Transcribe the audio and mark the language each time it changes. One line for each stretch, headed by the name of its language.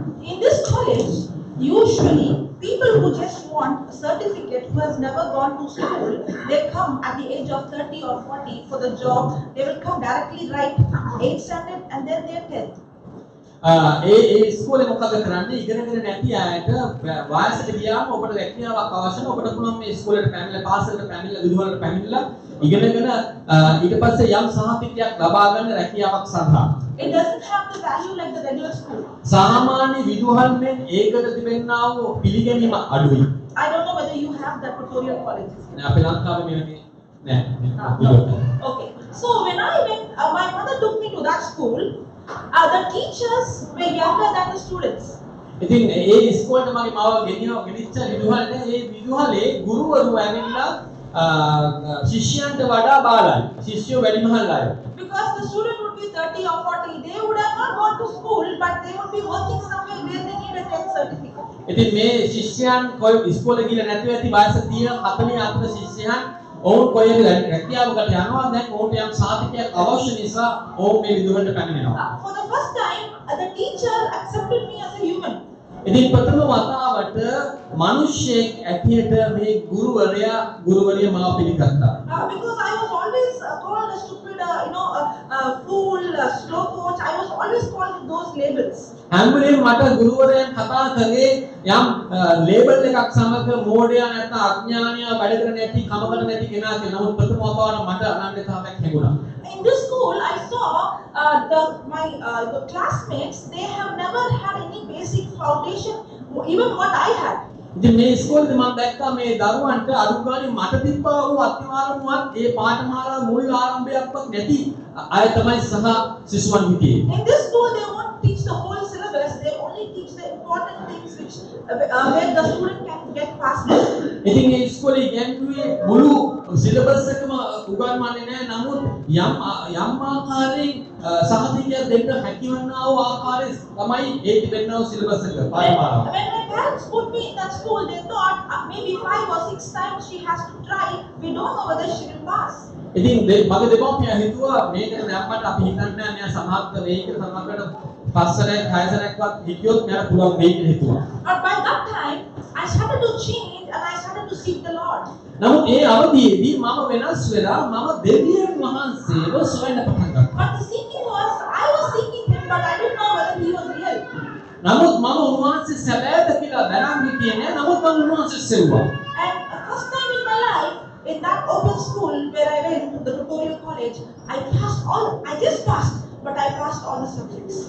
English: In this college, usually people who just want a certificate who has never gone to school, they come at the age of 30 or 40 for the job. They will come directly right 8th standard and then they're 10th.
Sinhala: ඒ ඉස්කෝලේ මොකද කරන්නේ ඉගෙනගෙන නැති අයට වයසට ගියාම ඔබට රැකියාවක් අවශ්‍ය නැහැ. ඔබට පුළුවන් මේ ඉස්කෝලේට පැමිණලා පාසලට පැමිණලා විදුහලට පැමිණලා ඉගෙනගෙන ඊට පස්සේ යම් සහතිකයක් ලබා ගන්න රැකියාවක් සඳහා.
English: It doesn't have the value like the regular school.
Sinhala: සාමාන්‍ය විදුහල් මෙන් ඒකට තිබෙනා වූ පිළිගැනීම අඩුයි.
English: I don't know whether you have that tutorial college.
Sinhala: අපේ ලංකාවේ මෙවැනි නෑ.
English: No. Okay. So when I went, my mother took me to that school. The teachers were younger than the students.
Sinhala: ඉතින් ඒ ඉස්කෝලේට මගේ මාව ගෙනිච්ච විදුහලේ ඒ විදුහලේ ගුරුවරු ඇවිල්ලා ශිෂ්‍යයන්ට වඩා බාලයි. ශිෂ්‍යයෝ වැඩිමහල් අය.
English: Because the student would be 30 or 40, they would have not gone to school, but they would be working somewhere where they need a 10th certificate.
Sinhala: ඉතින් මේ ශිෂ්‍යයන් කොයි ඉස්කෝලේ ගිහලා නැතුව ඇති වයස 30 40 අතර ශිෂ්‍යයන් ඔවුන් කොහෙද රැකියාවකට යනවා. දැන් ඔවුන්ට යම් සාතිකයක් අවශ්‍ය නිසා ඔවුන් මේ විදුහලට පැමිණෙනවා.
English: For the first time, the teacher accepted me as a human.
Sinhala: ඉතින් ප්‍රථම වතාවට මිනිස්සෙක් ඇටියට මේ ගුරුවරිය මාව පිළිගත්තා.
English: Because I was always called a stupid, fool, slow coach. I was always called with those labels.
Sinhala: හැම වෙලේම මට ගුරුවරයන් කතා කරේ යම් ලේබල් එකක් සමග මෝඩයා නැත්නම් අඥානියා වැඩ කර නැති කමකට නැති කෙනා කියලා. නමුත් ප්‍රථම වතාවට මට අනන්‍යතාවයක් ලැබුණා.
English: In this school, I saw my classmates. They have never had any basic foundation, even what I had.
Sinhala: ඉතින් මේ ඉස්කෝලේදී මම දැක්කා මේ දරුවන්ට අනුගාමී මට තිබ්බා වූ අත්විවරමුවත් ඒ පාඨමාලා මුල් ආරම්භයක්වත් නැති අය තමයි සහ සිසුවන් හිටියේ.
English: In this school, they won't teach the whole syllabus. They only teach the important things which where the student can get past.
Sinhala: ඉතින් මේ ඉස්කෝලේ ඉගෙනුවේ මුළු සිලබස් එකම උගන්වන්නේ නැහැ. නමුත් යම් ආකාරයෙන් සහතිකයක් දෙන්න හැකියවන්නා වූ ආකාරයේ තමයි ඒ තිබෙනා වූ සිලබස් එක පාඨමාලාව.
English: When my parents put me in that school, they thought maybe 5 or 6 times she has to try. We don't know whether she will pass.
Sinhala: ඉතින් මගේ දෙමව්පියන් හිතුවා මේකට දැම්මට අපි හිතන්නේ නැහැ මෙයා සමහත් මේකට සමහරකට පස්සරයක් හයසරයක්වත් හිටියොත් මෙයාට පුළුවන් වෙයි කියලා හිතුවා.
English: But by that time, I started to change and I started to seek the Lord.
Sinhala: නමුත් ඒ අවධියේදී මම වෙනස් වෙලා මම දෙවියන් වහන්සේව සොයන්න පටන් ගත්තා.
English: But the seeking was, I was seeking him, but I didn't know whether he was real.
Sinhala: නමුත් මම උන්වහන්සේ සැබෑද කියලා කියලා බැලන් හිටියේ නෑ. නමුත් මම උන්වහන්සේ සෙව්වා.
English: And first time in my life, in that open school where I went to the tutorial college, I just passed, but I passed all the subjects.